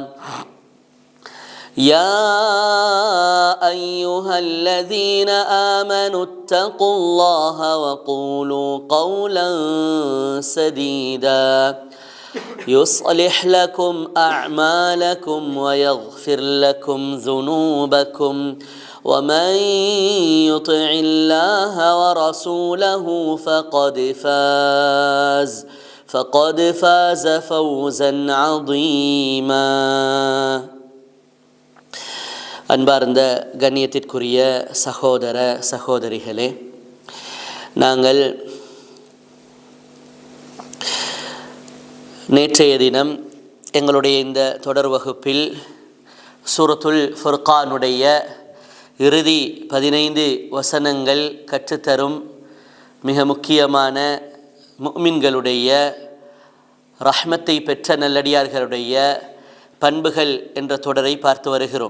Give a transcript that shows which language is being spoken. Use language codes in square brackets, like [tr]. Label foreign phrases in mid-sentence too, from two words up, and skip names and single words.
[ar] يا أيها الذين آمنوا اتقوا الله وقولوا قولا سديدا يصلح لكم أعمالكم ويغفر لكم ذنوبكم ومن يطع الله ورسوله فقد فاز فوزا عظيما. [ta] அன்பார்ந்த கண்ணியத்திற்குரிய சகோதர சகோதரிகளே, நாங்கள் நேற்றைய தினம் எங்களுடைய இந்த தொடர் வகுப்பில் சூரத்துல் ஃபுர்கானுடைய இறுதி 15 வசனங்கள் கற்றுத்தரும் மிக முக்கியமான முஃமின்களுடைய ரஹ்மத்தை பெற்ற நல்லடியார்களுடைய பண்புகள் என்ற தொடரை பார்த்து வருகிறோம்.